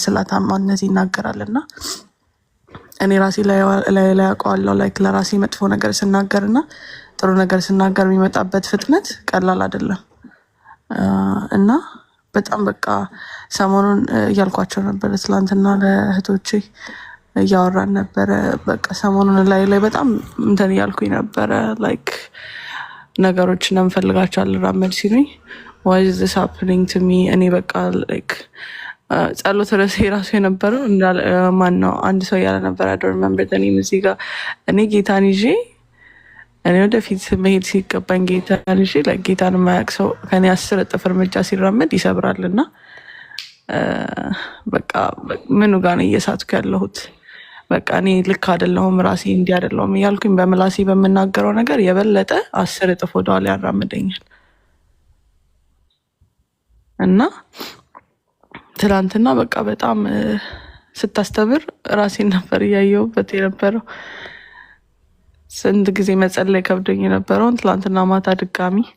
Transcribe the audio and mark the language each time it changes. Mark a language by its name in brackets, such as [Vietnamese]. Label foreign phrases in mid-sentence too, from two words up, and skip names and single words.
[Amharic] ስለታማነት ይናገራልና እኔ ራሴ ላይ አውቀዋለሁ። ላይክ ለራሴ መጥፎ ነገር ስናገርና ጥሩ ነገር ስናገር የሚመጣበት ፍጥነት ቀላል አይደለም እና በጣም በቃ ሰሞኑን እያልኳቸው ነበር ትላንትና ለእህቶቼ እያወራን ነበረ። በቃ ሰሞኑን ላይ በጣም እንትን እያልኩኝ ነበረ ላይክ ነገሮችን እንደምፈልጋቸው አልራመድ ሲሉኝ [English] why is this happening to me [Amharic] እኔ በቃ ላይክ ጸሎት ርዕሴ ራሱ የነበረው ማን ነው አንድ ሰው ያለ ነበር [English] I don't remember the name [Amharic] እዚህ ጋር እኔ ጌታን ይዤ እኔ ወደፊት መሄድ ሲገባኝ ጌታን ይዤ ጌታን የማያውቅ ሰው ከኔ 10 እጥፍ እርምጃ ሲራመድ ይሰብራልና በቃ ምኑ ጋር ነው እየሳትኩ ያለሁት? በቃ እኔ ልክ አይደለሁም ራሴ እንዲህ አይደለሁም እያልኩኝ በምላሴ በምናገረው ነገር የበለጠ 10 እጥፍ ወደኋላ ያራምደኛል እና ትላንትና በቃ በጣም ስታስተምር ራሴን ነበር እያየሁበት የነበረው። ስንት ጊዜ መጸለይ ከብዶኝ የነበረውን ትላንትና ማታ ድጋሚ